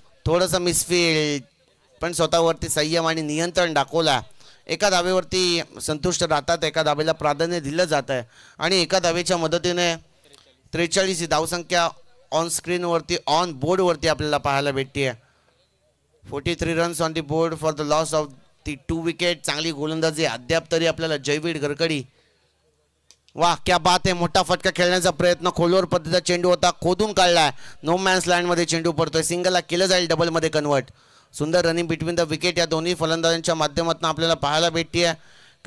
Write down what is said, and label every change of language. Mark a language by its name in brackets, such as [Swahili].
[Marathi] थोडंसं मिसफील्ड पण स्वतःवरती संयम आणि नियंत्रण दाखवला. एका धावेवरती संतुष्ट राहतात. एका धावेला प्राधान्य दिलं जात आहे आणि एका धावेच्या मदतीने 43 ही धावसंख्या ऑन स्क्रीनवरती ऑन बोर्डवरती आपल्याला पाहायला भेटते. [English] 43 runs on the board for the loss of the 2 wicket. [Marathi] चांगली गोलंदाजी अद्याप तरी आपल्याला जयवीर गडकरी. [Hindi] वाह क्या बात [Marathi] आहे. मोठा फटका खेळण्याचा प्रयत्न खोलवर पद्धतीचा चेंडू होता. खोदून काढलाय. नो मॅन्स लँड मध्ये चेंडू पडतोय. सिंगलला केलं जाईल डबल मध्ये कन्वर्ट. सुंदर रनिंग बिटवीन द विकेट या दोन्ही फलंदाजांच्या माध्यमातून आपल्याला पाहायला भेटते.